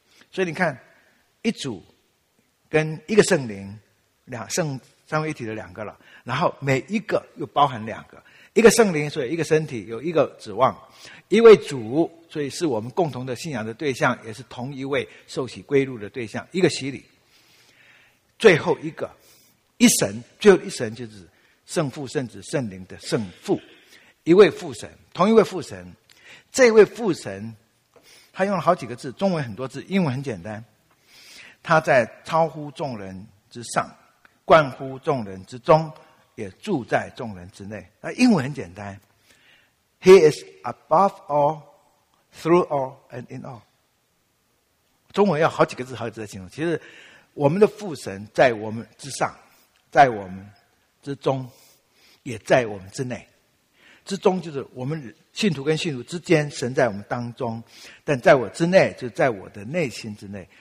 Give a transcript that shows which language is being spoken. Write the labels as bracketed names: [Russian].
[Chinese] 所以你看，一主跟一个圣灵，两圣三位一体的两个了，然后每一个又包含两个，一个圣灵，所以一个身体，有一个指望，一位主，所以是我们共同的信仰的对象，也是同一位受洗归入的对象，一个洗礼，最后一个一神，最后一神就是圣父圣子圣灵的圣父，一位父神，同一位父神。这位父神他用了好几个字，中文很多字，英文很简单，他在超乎众人之上，冠乎众人之中，也住在众人之内。那英文很简单， [English] He is above all, through all, and in all。 [Chinese] 中文要好几个字好几个字来形容。其实我们的父神在我们之上，在我们之中，也在我们之内。之中就是我们信徒跟信徒之间，神在我们当中，但在我之内就是在我的内心之内。